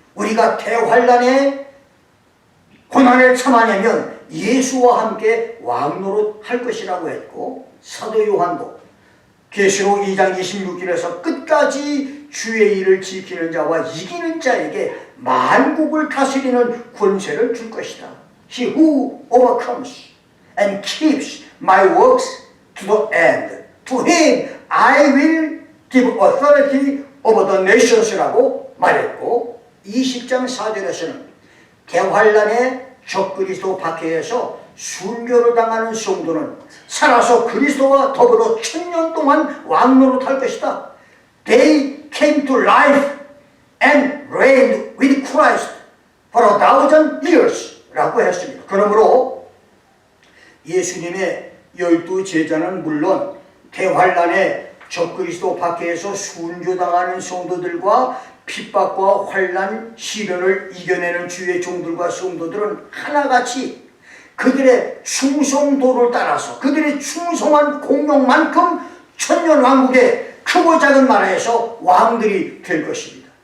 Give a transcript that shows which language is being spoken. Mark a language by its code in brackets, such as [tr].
[ko] 우리가 대환란의 고난을 참아내면 예수와 함께 왕노릇 할 것이라고 했고, 사도 요한도 계시록 2장 26절에서 끝까지 주의 일을 지키는 자와 이기는 자에게 만국을 다스리는 권세를 줄 것이다. [en] He who overcomes and keeps my works to the end, to him I will give authority over the nations [ko] 라고 말했고, 20장 4절에서는 대환란의 적그리스도 박해에서 순교를 당하는 성도는 살아서 그리스도와 더불어 1000년 동안 왕노릇할 것이다. [en] They came to life and reigned with Christ for 1000 years 라고 했습니다. [ko] 그러므로 예수님의 12 제자는 물론 대환란의 적그리스도 박해에서 순교당하는 성도들과 핍박과 환난, 시련을 이겨내는 주의 종들과 성도들은 하나같이 그들의 충성도를 따라서 그들의 충성한 공명만큼 천년왕국의 크고 작은 나라에서 왕들이 될 것입니다.